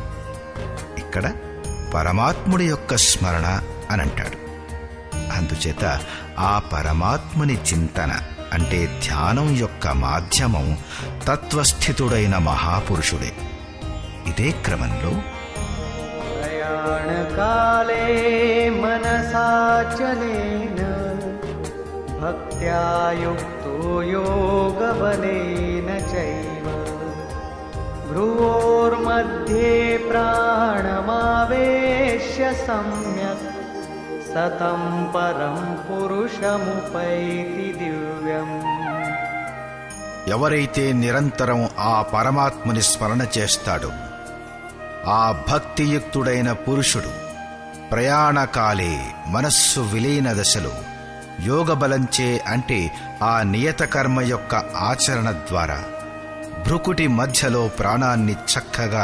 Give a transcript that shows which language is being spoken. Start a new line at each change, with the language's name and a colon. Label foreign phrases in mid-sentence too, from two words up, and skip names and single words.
Telugu: ఇక్కడ పరమాత్ముడి యొక్క స్మరణ అనంటాడు. అందుచేత ఆ పరమాత్ముని చింతన అంటే ధ్యానం యొక్క మాధ్యమం తత్వస్థితుడైన మహాపురుషుడే. ఇదే క్రమంలో
Sanskrit: ప్రయాణకాలే మనసాచలేన భక్త్యా యుక్తో యోగబలేన చైవ భ్రువోర్मध्ये ప్రాణమావేశ్య సమ్యక్ సతం పరం పురుషముపైతి దివ్యం.
Telugu: ఎవరైతే నిరంతరం ఆ పరమాత్ముని స్మరణ చేస్తాడో ఆ భక్తియుక్తుడైన పురుషుడు ప్రయాణకాలే మనస్సు విలీన దశలో యోగబలంచే అంటే ఆ నియత కర్మ యొక్క ఆచరణ ద్వారా భృకుటి మధ్యలో ప్రాణాన్ని చక్కగా